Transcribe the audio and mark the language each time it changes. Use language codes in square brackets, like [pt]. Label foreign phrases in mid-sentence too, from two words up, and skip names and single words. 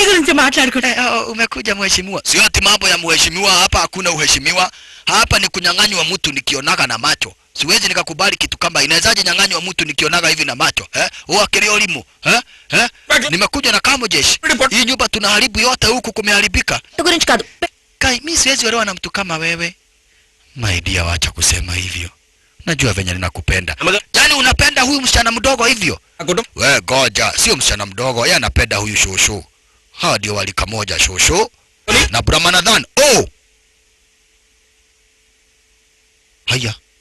[sw] Umekuja mheshimiwa. Sio ati mambo ya mheshimiwa hapa, hakuna uheshimiwa. Hapa ni kunyang'anywa mtu nikionaka na macho. Siwezi nikakubali kitu kama inawezaje nyang'anywa mtu nikionaga hivi na macho. Akilio limo. Nimekuja na kamo jeshi. Hii nyumba tunaharibu yote huku kumeharibika. [te] గురించి కాదు. [sw] Kai, mimi siwezi olewa na mtu kama wewe. [en] My dear, [sw] wacha kusema hivyo. Najua venye ninakupenda. Yaani unapenda huyu msichana mdogo hivyo? We goja, sio msichana mdogo, yeye anapenda huyu shosho. Hawa ndio walika moja, shosho na Brahmanadhan. Oh! Haya.